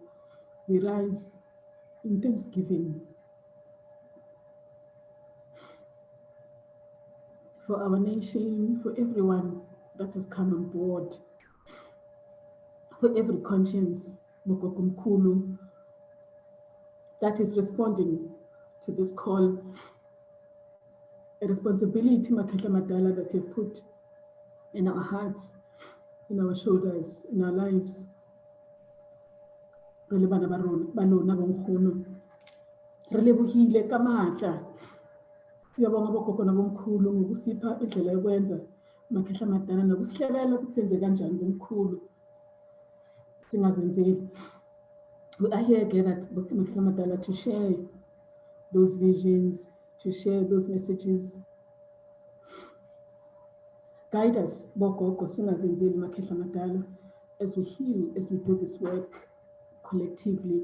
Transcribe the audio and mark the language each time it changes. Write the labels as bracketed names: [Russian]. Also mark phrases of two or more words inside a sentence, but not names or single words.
[English] We rise in thanksgiving for our nation, for everyone that has come on board, for every conscience, Bokoko Mkulu, that is responding to this call, a responsibility, Makehla Madala, that you put in our hearts, in our shoulders, in our lives. [Southern Sotho] Re le bana ba lona bonkgono, re lebohile ka matla. [Zulu] Siyabonga bogogo nabomkhulu ngokusipha indlela yokwenza Makehla Madala, nokusihlebela ukuthi senze kanjani bomkhulu singazenzeli. [English] We are here gathered, Makehla Madala, to share those visions, to share those messages. Guide us, [Zulu] bogogo, singazenzeli Makehla Madala, [English] as we heal, as we do this work collectively.